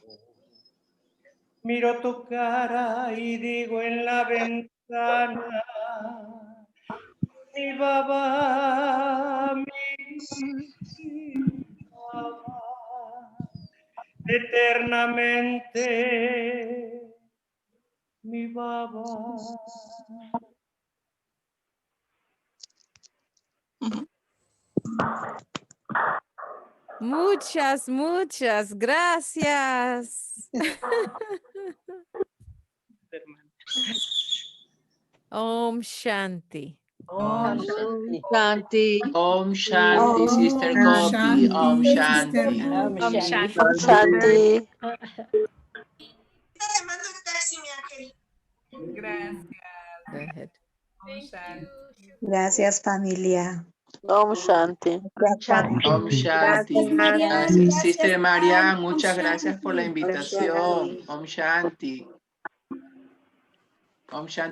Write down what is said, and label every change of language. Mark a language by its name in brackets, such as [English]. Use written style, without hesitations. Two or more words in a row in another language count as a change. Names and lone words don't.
[Spanish] Miro tu cara y digo en la ventana, mi Baba, mi Baba, eternamente, mi Baba. Muchas, muchas gracias. [Sanskrit] ॐ शान्ति. Om Shanti. ॐ शान्ति, Sister Om Gopi. Om Shanti, Sister Shanti. Om Shanti. Shanti. ॐ शान्ति. [Spanish] Gracias. [English] Go ahead. [Sanskrit] ॐ शान्ति. [Spanish] Gracias, familia. [Sanskrit] ॐ शान्ति. ॐ शान्ति. [Spanish] Gracias. Sister María, muchas gracias por la invitación. [Sanskrit] ॐ शान्ति। ॐ शान्ति.